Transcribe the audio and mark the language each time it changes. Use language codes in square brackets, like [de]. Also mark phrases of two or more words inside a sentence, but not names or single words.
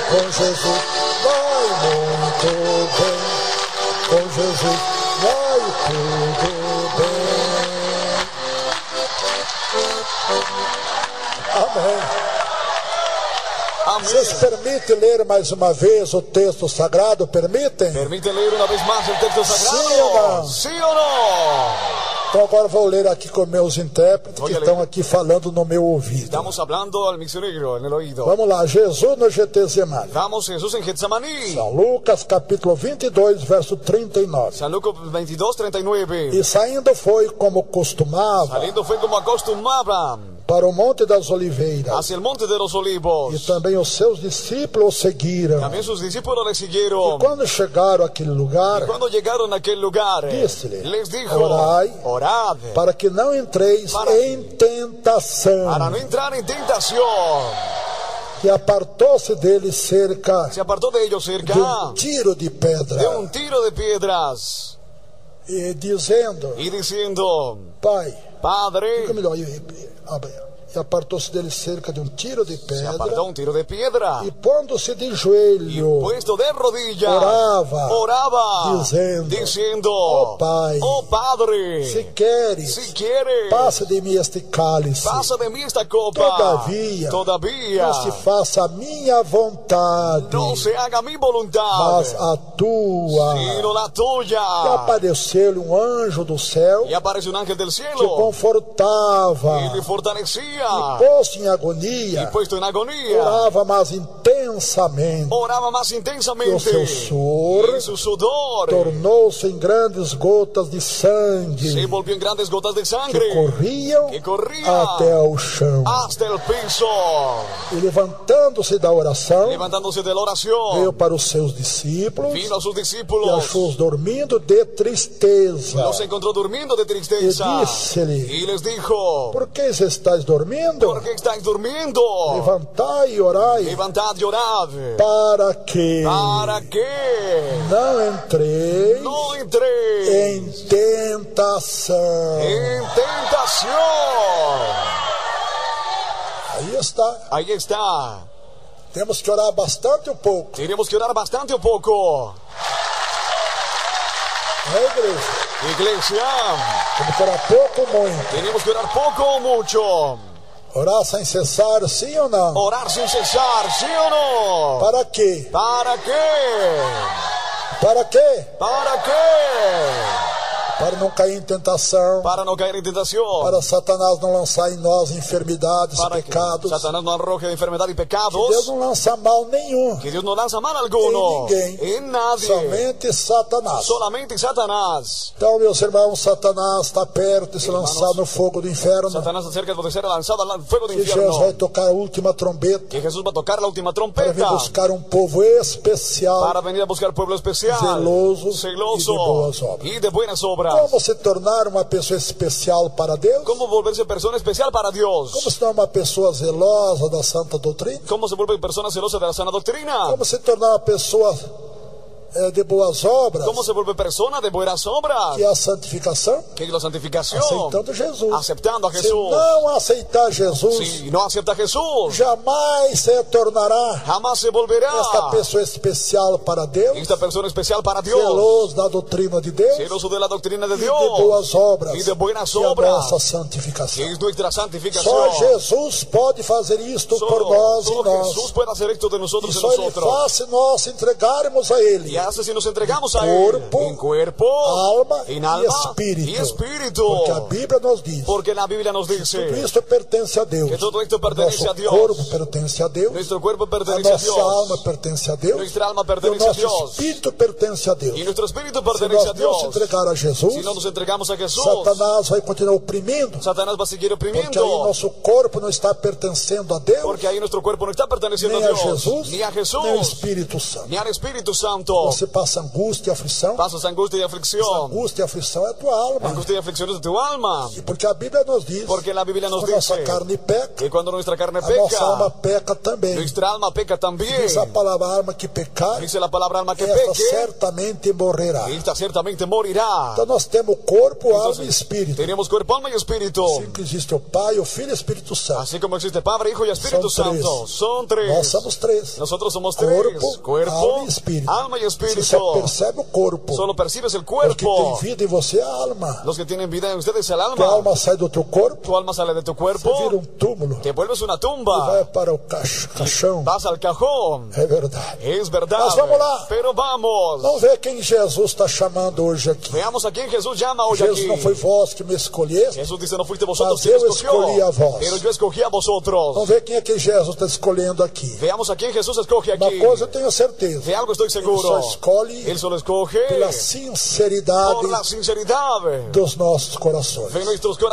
[pt] Com Jesus vai muito bem, com Jesus vai tudo bem. Amém. Amém. Vocês permitem ler mais uma vez o texto sagrado? Permitem? [es] Permite leer una vez más el texto sagrado. [pt] Sim ou não? [es] ¿Sí o no? [pt] Então agora vou ler aqui com meus intérpretes que Olha, estão aqui falando no meu ouvido. [es] Estamos hablando al misionero en el oído. [pt] Vamos lá, Jesus no Getsemane. [es] Vamos, Jesús en Getsemaní. [pt] São Lucas capítulo 22, verso 39. [es] San Lucas 22, 39. [pt] E saindo foi como costumava [es] Saliendo fue como acostumbraban [pt] para o Monte das Oliveiras. [es] hacia el monte de los olivos. [pt] E também os seus discípulos o seguiram. [es] También sus discípulos le [pt] E [es] siguieron. [pt] quando chegaram àquele lugar, [es] Cuando llegaron a aquel lugar, [pt] Disse-lhe, [es] les dijo, [pt] orai, [es] orad [pt] para que não entreis em tentação. [es] para no entrar en tentación. [pt] E apartou-se dele cerca [es] Se apartó de ellos [pt] de [es] cerca [pt] tiro de pedra. [es] de un tiro de piedras [pt] E dizendo, [es] y diciendo, [pt] Pai, [es] Padre, [pt] fica melhor. E apartou-se dele cerca de um tiro de [es] se [pt] pedra. [es] apartó un tiro de piedra [pt] E pondo-se de [es] y [pt] joelho, [es] puesto de rodillas, [pt] orava, [es] diciendo, [pt] oh Pai, [es] oh Padre, [pt] se queres, [es] si quieres, [pt] passa de mim este cálice. [es] pasa de mí esta copa. [pt] Todavia, não se faça a minha vontade, [es] no se haga mi voluntad, [pt] mas a tua. [es] sino la [pt] E [es] tuya. [pt] apareceu-lhe um anjo do céu [es] Y aparece un ángel del [pt] que [es] cielo [pt] confortava. [es] y le fortalecía. [pt] Posto em [es] Y [pt] agonia, [es] puesto en agonía, [pt] orava mais intensamente. [es] oraba más [pt] E o [es] intensamente. [pt] seu suor [es] Y su sudor [pt] tornou-se em grandes gotas de sangue [es] se volvió en grandes gotas de [pt] que [es] sangre [pt] corriam [es] que corría [pt] até ao chão. [es] hasta el piso. [pt] E levantando-se da oração, [es] Levantándose de la [pt] veio [es] oración, [pt] para os seus discípulos [es] vino a sus [pt] e [es] discípulos, [pt] achou-os dormindo de tristeza. [es] los encontró durmiendo de tristeza [pt] E disse-lhe, [es] y les dijo, [pt] por que estáis dormindo? [es] ¿por qué estáis durmiendo? [pt] Levantai e orai, [es] Levantad y orad, [pt] para que [es] para que [pt] não entreis [es] no entréis [pt] em tentação. [es] en tentación. [pt] Aí está. [es] Ahí está. [pt] Temos que orar bastante um pouco. [es] Tenemos que orar bastante un poco. [pt] Não é, igreja? [es] Iglesia, [pt] Temos que orar pouco ou muito. [es] tenemos que orar poco o mucho. [pt] Orar sem cessar, sim ou não? [es] Orar sin cesar, ¿sí o no? [pt] Para quê? [es] ¿Para qué? [pt] Para quê? [es] ¿Para qué? [pt] Para não cair em tentação. [es] Para no caer en tentación. [pt] Para Satanás não lançar em nós enfermidades, [es] Para que [pt] pecados. [es] Satanás no arroje de enfermedad y [pt] Deus [es] pecados. [pt] não lança mal nenhum [es] Que Dios no lanza mal [pt] em [es] alguno. [pt] ninguém. [es] En nadie. [pt] Somente Satanás. [es] Solamente Satanás. [pt] Então, meus irmãos, Satanás está perto de se Irmãos, lançar no fogo do inferno. [es] Satanás acerca de ser lanzado al fuego del [pt] Que Jesus vai [es] infierno. [pt] tocar a última trombeta [es] Que Jesús va a tocar la última [pt] para vir [es] trompeta. [pt] buscar um povo especial, [es] Para venir a buscar pueblo especial. [pt] zeloso [es] Celoso. [pt] e de boas obras. [es] Y de buenas obras. [pt] Como se tornar uma pessoa especial para Deus? [es] ¿Cómo volverse persona especial para Dios? [pt] Como se tornar uma pessoa zelosa da santa doutrina? [es] ¿Cómo se vuelve persona celosa de la sana doctrina? [pt] Como se tornar uma pessoa de boas obras? [es] ¿Cómo se vuelve persona de buenas obras? [pt] Que é a santificação? [es] Que es la santificación. [pt] Aceitando Jesus. [es] Aceptando a [pt] Se [es] Jesús. [pt] não aceitar Jesus, [es] Si no acepta a Jesús, [pt] jamais se tornará [es] jamás se volverá [pt] esta pessoa especial para Deus, [es] esta persona especial para Dios. [pt] zeloso da doutrina de Deus [es] Celoso de la doctrina de [pt] e de [es] Dios. [pt] boas obras, [es] Y de buenas [pt] que é a [es] obras. [pt] nossa santificação. [es] Que es nuestra santificación. [pt] Só Jesus pode fazer isto por nós e [es] Solo [pt] nós. [es] Jesús puede hacer esto de nosotros [pt] E [es] y [pt] só Ele [es] nosotros. [pt] faz se nós entregarmos a Ele [es] Y Y hace si nos entregamos a [pt] Corpo, [es] Él en cuerpo, [pt] alma [es] en [pt] e [es] alma [pt] espírito. [es] y espíritu. [pt] Porque a Bíblia nos diz [es] Porque la Biblia nos [pt] tudo [es] dice [pt] isso pertence a Deus. [es] que todo esto pertenece [pt] Nosso [es] a Dios. [pt] corpo pertence a Deus. [es] Nuestro cuerpo [pt] A [es] pertenece a [pt] nossa [es] Dios. [pt] alma pertence a Deus. [es] Nuestra alma [pt] E o [es] pertenece a [pt] nosso [es] Dios. [pt] espírito pertence a Deus. [es] Y nuestro espíritu [pt] Se [es] pertenece a [pt] nós não se [es] Dios. [pt] entregar a Jesus, [es] Si no nos entregamos a Jesús, [pt] Satanás vai continuar oprimindo. [es] Satanás va a seguir [pt] Porque aí [es] oprimiendo. [pt] nosso corpo não está pertencendo a Deus, [es] Porque ahí nuestro cuerpo no está perteneciendo [pt] nem [es] a [pt] a [es] Dios, [pt] Jesus, [es] ni a [pt] nem ao [es] Jesús, [pt] Espírito Santo. [es] ni al Espíritu Santo. [pt] Você passa angústia e aflição. [es] Pasas angustia y aflicción. [pt] Angústia e aflição é a tua alma. [es] Angustia y aflicción es de tu alma. [pt] E porque a Bíblia nos diz [es] Porque la Biblia nos [pt] que a nossa [es] dice [pt] carne peca, [es] que cuando nuestra carne [pt] a nossa alma [es] peca, [pt] peca também. [es] nuestra alma peca también. [pt] Diz a palavra alma que pecar, [es] Dice la palabra alma que [pt] esta [es] peque, [pt] certamente morrerá. [es] esta ciertamente morirá. [pt] Então nós temos corpo, alma [es] Entonces, [pt] e espírito. [es] tenemos cuerpo, alma y espíritu. [pt] Assim que existe o Pai, o Filho e o Espírito Santo. [es] Así como existe Padre, Hijo y Espíritu Son tres. Santo. Son tres. [pt] Nós somos três. [es] Nosotros somos tres. [pt] Corpo, alma e espírito. [es] alma y [pt] Você [es] espíritu. [pt] só percebe o corpo. [es] Solo percibes el [pt] O que tem [es] cuerpo. [pt] vida em você é a alma. [es] Los que tienen vida en ustedes es el [pt] Tua [es] alma. [pt] alma sai do teu corpo, [es] Tu alma sale de tu cuerpo, [pt] você vira um túmulo, [es] te vuelves una [pt] vai [es] tumba, [pt] para o caixão. [es] vas al cajón. [pt] É verdade. [es] Es verdad. [pt] Mas vamos lá. [es] Pero vamos. [pt] Vamos ver quem Jesus está chamando hoje aqui. [es] Veamos a quién Jesús llama hoy [pt] Jesus [es] aquí. [pt] não foi vós que me escolheste. [es] Jesús dice, no fuiste vosotros [pt] Mas [es] quien [pt] eu [es] escogió, [pt] escolhi a vós. [es] pero yo escogí a vosotros. [pt] Vamos ver quem é que Jesus está escolhendo aqui. [es] Veamos a quién Jesús escoge [pt] Uma [es] aquí. [pt] coisa eu tenho certeza. [es] De algo estoy [pt] Ele [es] seguro. [pt] só escolhe [es] Él solo escoge [pt] pela sinceridade [es] por la sinceridad [pt] dos nossos corações. [es] de nuestros [pt] Não